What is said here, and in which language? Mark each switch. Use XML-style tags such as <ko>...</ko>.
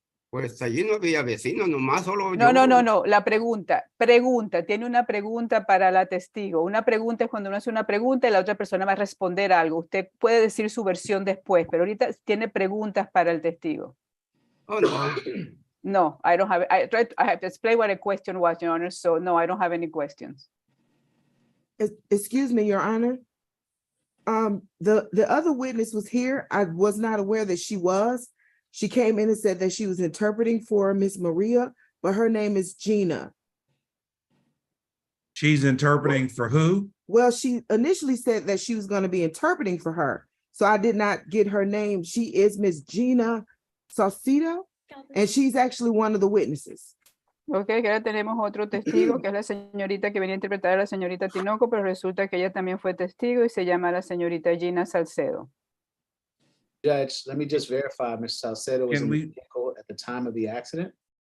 <es>Pues allí no había vecinos, nomás solo No, yo. no. La pregunta, tiene una pregunta para la testigo. Una pregunta es cuando uno hace una pregunta y la otra persona va a responder algo. Usted puede decir su versión después, pero ahorita tiene preguntas para el testigo. Oh, no.</es> <en>No, I don't have, I have to explain what a question was, Your Honor, so no, I don't have any questions. Excuse me, Your Honor. The other witness was here. I was not aware that she was. She came in and said that she was interpreting for Miss Maria, but her name is Gina. She's interpreting for who? Well, she initially said that she was going to be interpreting for her. So I did not get her name. She is Miss Gina Saucedo, and she's actually one of the witnesses.</en> <es>Ok, que ahora tenemos otro testigo, que es la señorita que venía a interpretar a la señorita Tinoco, pero resulta que ella también fue testigo y se llama la señorita Gina Salcedo.</es> <en>Judge, let me just verify, Ms. Salcedo was Can in we- the vehicle at the time of the accident.</en>